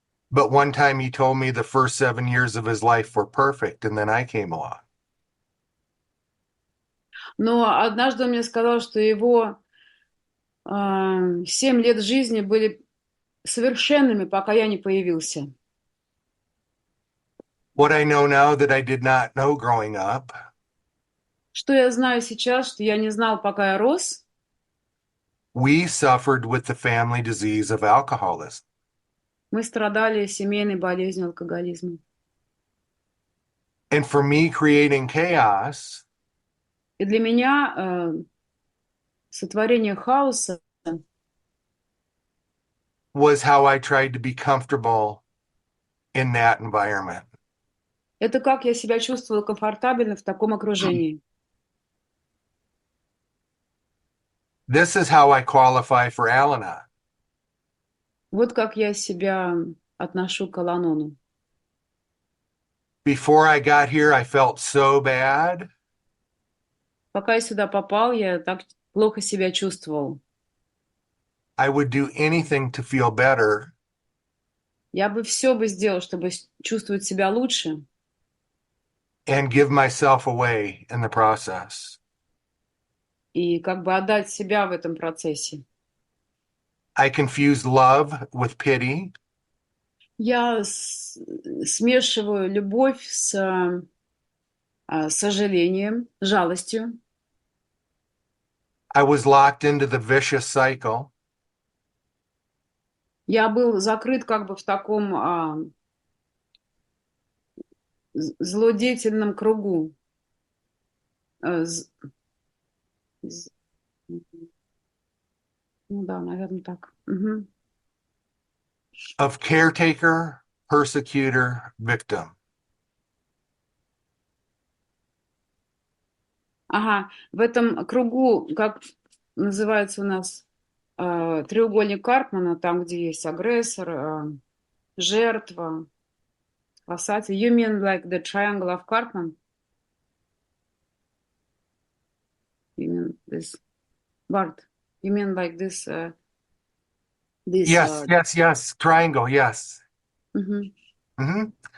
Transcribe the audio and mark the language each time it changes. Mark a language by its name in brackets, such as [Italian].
[English] But one time he told me the first 7 years of his life were perfect, and then I came along. [Russian] Но однажды он мне сказал, что его 7 лет жизни были совершенными, пока я не появился. [English] What I know now that I did not know growing up [Russian] Что я знаю сейчас, что я не знал, пока я рос? [English] we suffered with the family disease of alcoholism. [Russian] Мы страдали семейной болезнью алкоголизма. [English] And for me, creating chaos [Russian] И для меня сотворение хаоса [English] was how I tried to be comfortable in that environment. [Russian] это как я себя чувствовала комфортабельно в таком окружении. [English] This is how I qualify for Al Anon. [Russian] Вот как я себя отношу к Ал Анону. [English] Before I got here, I felt so bad. [Russian] Пока я сюда попал, я так плохо себя чувствовал. [English] I would do anything to feel better. [Russian] Я бы все бы сделал, чтобы чувствовать себя лучше. [English] And give myself away in the process. [Russian] И как бы отдать себя в этом процессе. [English] I confused love with pity. [Russian] Я смешиваю любовь с сожалением, жалостью. [English] I was locked into the vicious cycle. [Russian] Я был закрыт как бы в таком злодеятельном кругу. Ну да, наверное, так. Угу. [English] Of caretaker, persecutor, victim. [Russian] Ага, в этом кругу, как называется у нас, треугольник Карпмана, там, где есть агрессор, жертва, спасатель. [English] You mean like the triangle of Karpman? You mean this, Bart? You mean like this? This. Yes. Triangle, yes. Мгм. Mm-hmm.